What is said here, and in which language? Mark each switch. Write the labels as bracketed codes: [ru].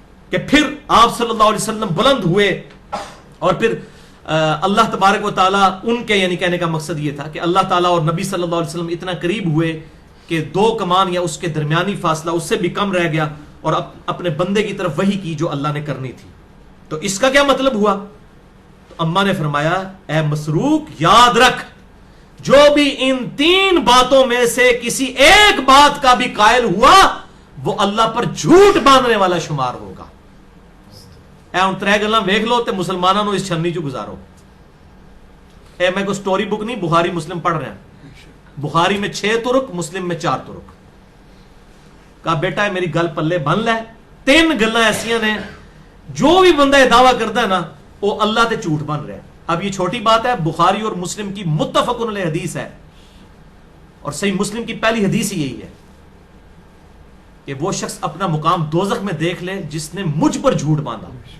[ur] کہ پھر آپ صلی اللہ علیہ وسلم بلند ہوئے, اور پھر اللہ تبارک و تعالیٰ ان کے, یعنی کہنے کا مقصد یہ تھا کہ اللہ تعالیٰ اور نبی صلی اللہ علیہ وسلم اتنا قریب ہوئے کہ 2 کمان یا اس کے درمیانی فاصلہ اس سے بھی کم رہ گیا, اور اپنے بندے کی طرف وحی کی جو اللہ نے کرنی تھی. تو اس کا کیا مطلب ہوا؟ تو اماں نے فرمایا اے مسروق یاد رکھ, جو بھی ان 3 باتوں میں سے کسی ایک بات کا بھی قائل ہوا وہ اللہ پر جھوٹ باندھنے والا شمار ہوگا. [pa] اے ان 3 گلاں ویکھ لو تے مسلماناں نو اس چھنی چ گزارو. اے میں کوئی سٹوری بک نہیں, بخاری مسلم پڑھ رہے ہیں. [ur] بخاری میں 6 طرق, مسلم میں 4 طرق. [pa] کہا بیٹا میری گل پلے بن لے, 3 گلاں ایسیاں نے جو بھی بندہ یہ دعویٰ کرتا ہے نا وہ اللہ تے جھوٹ بن رہا ہے. [ur] اب یہ چھوٹی بات ہے, بخاری اور مسلم کی متفق علیہ حدیث ہے, اور صحیح مسلم کی پہلی حدیث ہی یہی ہے کہ وہ شخص اپنا مقام دوزخ میں دیکھ لے جس نے مجھ پر جھوٹ باندھا.